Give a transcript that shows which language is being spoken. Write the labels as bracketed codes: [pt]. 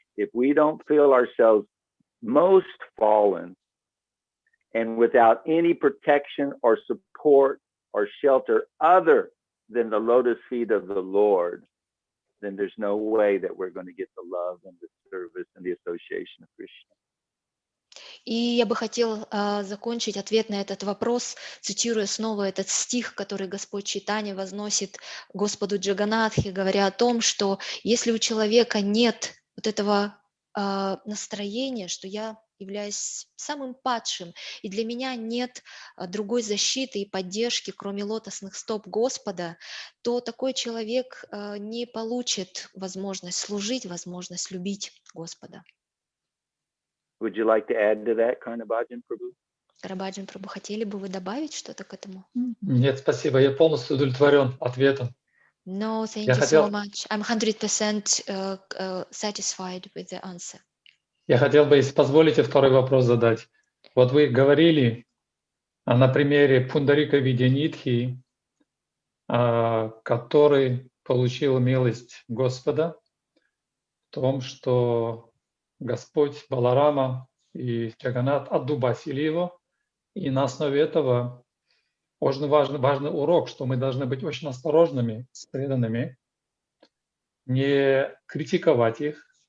[en] If we don't feel ourselves most fallen and without any protection or support or shelter other than the lotus feet of the Lord, then there's no way that we're going to get the love and the service and the association of Krishna. [ru] И я бы хотела закончить ответ на этот вопрос, цитируя снова этот стих, который Господь Чайтанья возносит Господу Джаганатхе, говоря о том, что если у человека нет вот этого настроения, что я являюсь самым падшим, и для меня нет другой защиты и поддержки, кроме лотосных стоп Господа, то такой человек не получит возможность служить, возможность любить Господа. [en] Would you like to add to that, Karnabhajan Prabhu? [ru] Карабаджан Прабху, хотели бы вы добавить что-то к этому? Нет, спасибо, я полностью удовлетворен ответом. [en] No, thank [ru] Я [en] you so [ru] хотел, [en] much. I'm 100% satisfied with the answer. [ru] я хотел бы, если позволите, второй вопрос задать. Вот вы говорили на примере Пундарика Видянитхи, который получил милость Господа в том, что Господь Баларама и Джаганнат отдубасили его, и на основе этого очень важный урок, что мы должны быть очень осторожными с преданными, не критиковать их.